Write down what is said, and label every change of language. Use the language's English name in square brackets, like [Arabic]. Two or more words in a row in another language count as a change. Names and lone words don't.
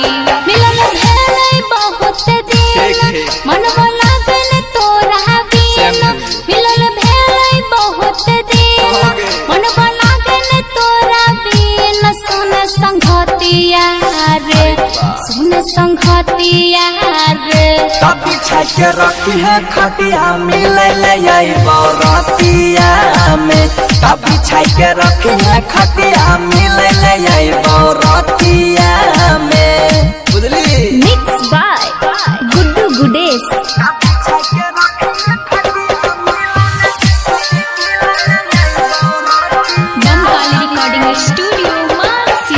[Maithili] मिलन भेलै बहुत दिन मनवा लागल तोरा बिन मिलन भेलै बहुत दिन मनवा लागल तोरा बिन सुन संगतिया रे सुन संगतिया रे तब बिछा के रखी है खटिया मिले ले आई बरातिया में तब बिछा के रखी है खटिया मिले ले आई बरातिया में बुझली [English] Mixed by Guddu Gudesh. Bamkali Recording Studio Mansi.